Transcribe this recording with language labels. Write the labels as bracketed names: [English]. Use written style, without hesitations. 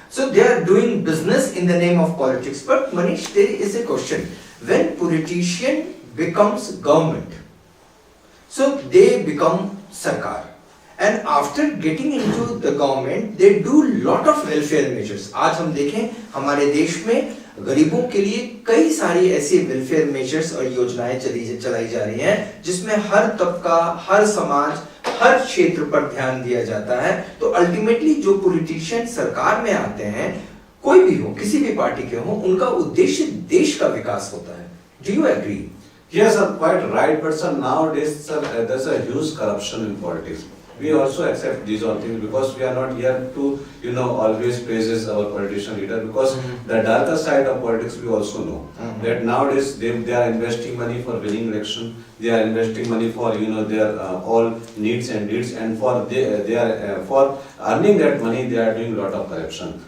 [English] So they are doing business in the name of politics. But Manish, there is a question. When politician becomes government, so they become sarkar. And after getting into the government, they do lot of welfare measures. [Hindi] आज हम देखें हमारे देश में गरीबों के लिए कई सारी ऐसी वेलफेयर मेजर्स और योजनाएं चलाई जा रही हैं जिसमें हर तबका, हर समाज, हर क्षेत्र पर ध्यान दिया जाता है. तो अल्टीमेटली जो पॉलिटिशियन सरकार में आते हैं, कोई भी हो, किसी भी पार्टी के हो, उनका उद्देश्य देश का विकास होता है. [English] Do you agree? Yes, sir, quite right. But sir, nowadays, sir, there's a huge corruption in politics. We also accept these all things because we are not here to, always praises our politician leader, because the darker side of politics we also know that nowadays they are investing money for winning election, they are investing money for their all needs and deeds, and for they are for earning that money they are doing a lot of corruption.